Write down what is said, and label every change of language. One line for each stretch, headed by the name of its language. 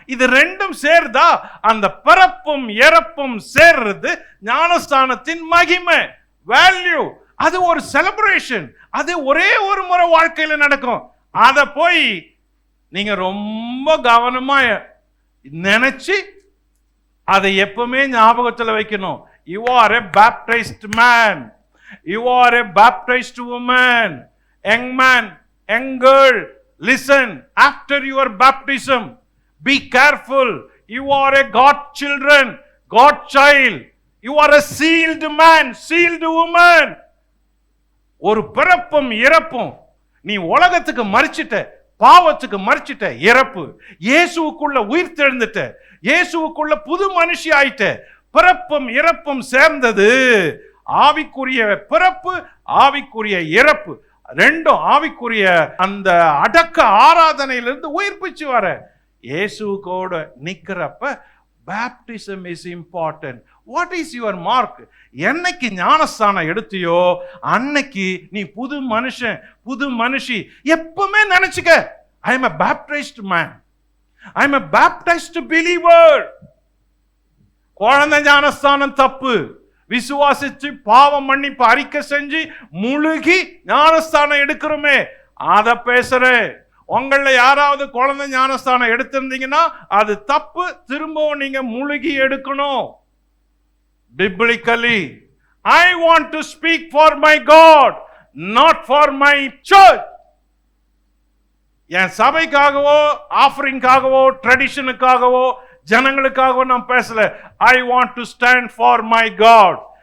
Tamil: இது ரெண்டும் சேர்ந்தா அந்த பிறப்பும் இறப்பும் சேர்றது ஞானஸ்தானத்தின் மகிமை, வேல்யூ. அது ஒரு செலிப்ரேஷன். அது ஒரே ஒரு முறை வாழ்க்கையில நடக்கும். அத போய் நீங்க ரொம்ப கவனமா நினைச்சு அதை எப்பவுமே ஞாபகத்தில் வைக்கணும்.
English: You are a baptized man. You are a baptized woman. Young man, young girl, listen. After your baptism, be careful. You are a God children, God child. You are a sealed man, sealed woman.
Tamil: ஒரு பிறப்பும் இறப்பும். நீ உலகத்துக்கு மரிச்சிட்ட, பாவத்துக்கு மரிச்சிட்ட, இறப்பு. இயேசுவுக்குள்ள உயிர் தெழுந்துட்ட, இயேசுவுக்குள்ள புது மனுஷி ஆயிட்ட. பிறப்பும் இறப்பும் சேர்ந்தது ஆவிக்குரிய பிறப்பு, ஆவிக்குரிய இறப்பு. ரெண்டும் ஆவிக்குரிய அந்த அடக்க ஆராதனையிலிருந்து உயிர்ப்பிச்சு வர இயேசுவோட நிக்கிறப்ப
English: baptism is important. What is your mark?
Tamil: என்னைக்கு ஞானஸ்தானம் எடுத்தியோ அன்னைக்கு நீ புது மனுஷன், புது மனுஷி. எப்பவுமே நினைச்சுக்க,
English: I am a baptized man, I am a baptized believer.
Tamil: குழந்தை ஞானஸ்தானம் தப்பு. விசுவாசிச்சு பாவம் மன்னிப்பு அறிக்கை செஞ்சு முழுகி ஞானஸ்தானம் எடுக்கிறோமே, அத பேசுறேன். உங்கள யாராவது குழந்தை ஞானஸ்தானம் எடுத்திருந்தீங்கன்னா அது தப்பு. திரும்பவும் நீங்க முழுகி எடுக்கணும்.
English: Biblically, I want to speak for my God, not for my church.
Tamil: என் சபைக்காகவோ ஆஃபரிங்காகவோ ட்ரெடிஷனுக்காகவோ ஜனங்களுக்காகவோ நான் பேசல.
English: I want to stand for my God.